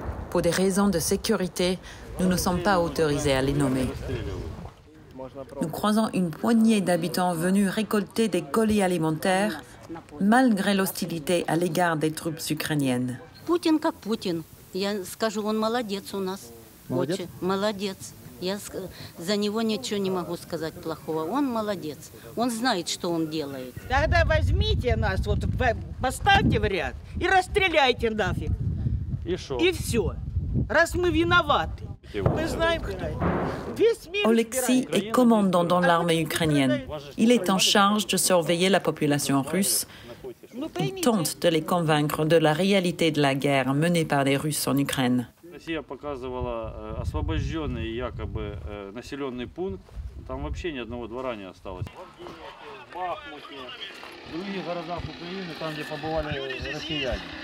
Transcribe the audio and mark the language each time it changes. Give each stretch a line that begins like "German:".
French: Pour des raisons de sécurité, nous ne sommes pas autorisés à les nommer. Nous croisons une poignée d'habitants venus récolter des colis alimentaires, malgré l'hostilité à l'égard des troupes ukrainiennes.
Russian: Poutine как Poutine. Я скажу, он молодец у нас. Очень молодец. Я за него ничего не могу сказать плохого. Он молодец. Он знает, что он делает. Тогда возьмите нас, вот поставьте в ряд и расстреляйте нафиг. И что? И все. Раз мы виноваты. Мы знаем, весь мир.
French: Oleksiy est commandant dans l'armée ukrainienne. Il est en charge de surveiller la population russe. Il tente de les convaincre de la réalité de la guerre menée par les Russes en Ukraine.
Russian: Россия показывала освобожденный якобы населенный пункт. Там вообще ни одного двора не осталось. В Бахмуте, в других городах Украины, там, где побывали россияне.